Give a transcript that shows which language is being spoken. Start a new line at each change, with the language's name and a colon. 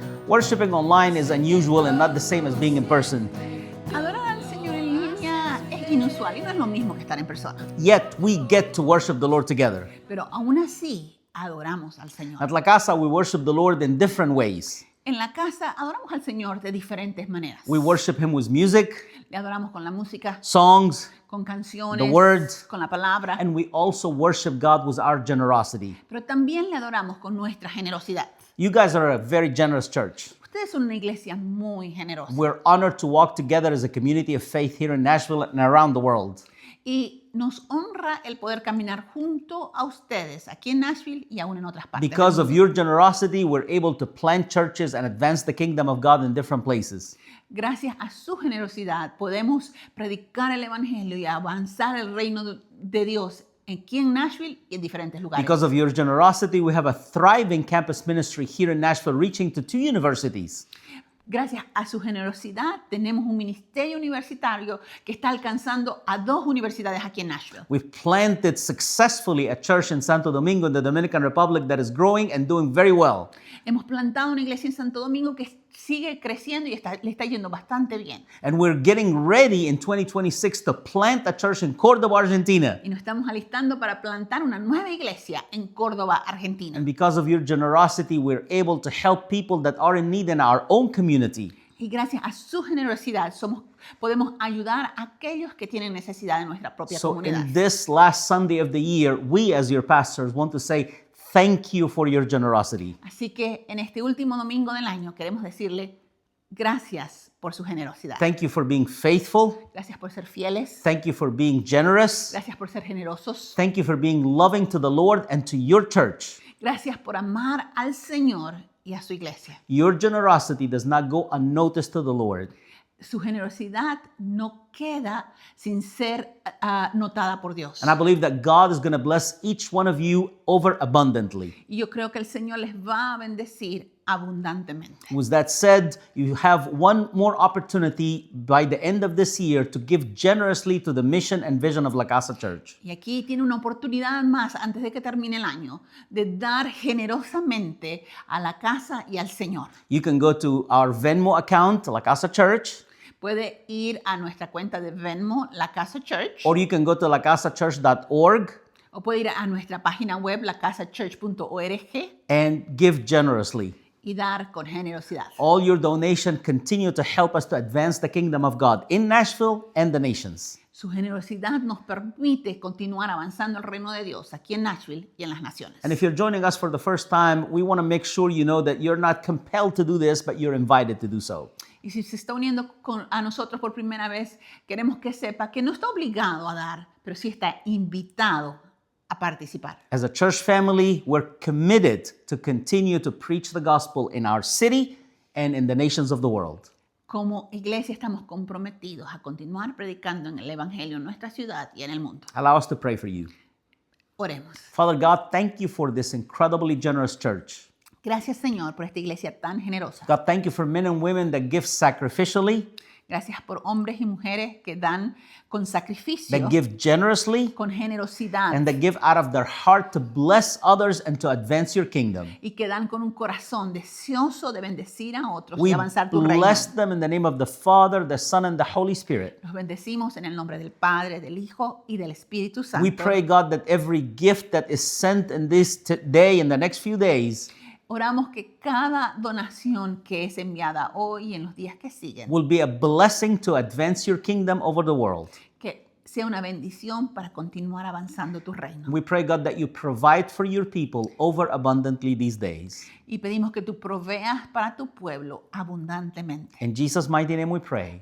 English: Worshiping online is unusual and not the same as being in person.
Spanish: Adorar al Señor en línea es inusual y no es lo mismo que estar en persona.
English: Yet, we get to worship the Lord together.
Spanish: Pero aún así, adoramos al Señor.
English: At La Casa, we worship the Lord in different ways.
Spanish: En la casa adoramos al Señor de diferentes maneras.
English: We worship Him with music,
Spanish: Le adoramos con la música,
English: songs,
Spanish: con canciones,
English: the word,
Spanish: con la palabra,
English: and we also worship God with our generosity.
Spanish: pero también le adoramos con nuestra generosidad.
English: You guys are a very generous church.
Spanish: Ustedes son una iglesia muy generosa.
English: We're honored to walk together as a community of faith here in Nashville and around the world.
Spanish: Y nos honra el poder caminar junto a ustedes aquí en Nashville y aún en otras partes.
English: Because
Spanish: del
English: of
Spanish: mundo.
English: your generosity, we're able to plant churches and advance the kingdom of God in different places.
Spanish: Gracias a su generosidad podemos predicar el evangelio y avanzar el reino de Dios aquí en Nashville y en diferentes lugares.
English: Because of your generosity, we have a thriving campus ministry here in Nashville reaching to 2 universities.
Spanish: Gracias a su generosidad tenemos un ministerio universitario que está alcanzando a 2 universidades aquí en Nashville.
English: We've planted successfully a church in Santo Domingo in the Dominican Republic that is growing and doing very well.
Spanish: Hemos plantado una iglesia en Santo Domingo que sigue creciendo y le está yendo bastante bien.
English: And we're getting ready in 2026 to plant a church in Cordoba, Argentina.
Spanish: Y nos estamos alistando para plantar una nueva iglesia en Córdoba, Argentina.
English: And because of your generosity, we're able to help people that are in need in our own community.
Spanish: Y gracias a su generosidad podemos ayudar a aquellos que tienen necesidad en nuestra propia
English: So
Spanish: comunidad.
English: in this last Sunday of the year, we as your pastors want to say thank you for your generosity.
Spanish: Así que en este último domingo del año queremos decirle gracias por su generosidad.
English: Thank you for being faithful.
Spanish: Gracias por ser fieles.
English: Thank you for being generous.
Spanish: Gracias por ser generosos.
English: Thank you for being loving to the Lord and to your church.
Spanish: Gracias por amar al Señor y a su iglesia.
English: Your generosity does not go unnoticed to the Lord.
Spanish: Su generosidad no queda sin ser notada por Dios.
English: And I believe that God is going to bless each one of you over abundantly.
Spanish: Y yo creo que el Señor les va a bendecir abundantemente.
English: With that said, you have one more opportunity by the end of this year to give generously to the mission and vision of La Casa Church.
Spanish: Y aquí tiene una oportunidad más antes de que termine el año de dar generosamente a la casa y al Señor.
English: You can go to our Venmo account, La Casa Church,
Spanish: Puede ir a nuestra cuenta de Venmo, La Casa Church,
English: or you can go to lacasachurch.org
Spanish: o puede ir a nuestra página web, lacasachurch.org,
English: and give generously.
Spanish: y dar con generosidad.
English: All your donation continue to help us to advance the kingdom of God in Nashville and the nations.
Spanish: Su generosidad nos permite continuar avanzando el reino de Dios aquí en Nashville y en las naciones.
English: And if you're joining us for the first time, we want to make sure you know that you're not compelled to do this, but you're invited to do so.
Spanish: Y si se está uniendo a nosotros por primera vez, queremos que sepa que no está obligado a dar, pero sí está invitado a participar.
English: As a church family, we're committed to continue to preach the gospel in our city and in the nations of the world.
Spanish: Como iglesia estamos comprometidos a continuar predicando en el Evangelio en nuestra ciudad y en el mundo.
English: Allow us to pray for you.
Spanish: Oremos.
English: Father God, thank you for this incredibly generous church.
Spanish: Gracias, Señor, por esta iglesia tan generosa.
English: God, thank you for men and women that give sacrificially,
Spanish: Gracias por hombres y mujeres que dan con sacrificio,
English: that give generously,
Spanish: con generosidad
English: and that give out of their heart to bless others and to advance your kingdom.
Spanish: y que dan con un corazón deseoso de bendecir a otros y
English: We
Spanish: avanzar tu reino.
English: bless them in the name of the Father, the Son, and the Holy Spirit.
Spanish: Los bendecimos en el nombre del Padre, del Hijo y del Espíritu Santo.
English: We pray, God, that every gift that is sent in this day, in the next few days,
Spanish: Oramos que cada donación que es enviada hoy y en los días que siguen,
English: will be a blessing to advance your kingdom over the world.
Spanish: que sea una bendición para continuar avanzando tu reino.
English: We pray, God, that you provide for your people over abundantly these days.
Spanish: Y pedimos que tú proveas para tu pueblo abundantemente.
English: In Jesus' mighty name we pray.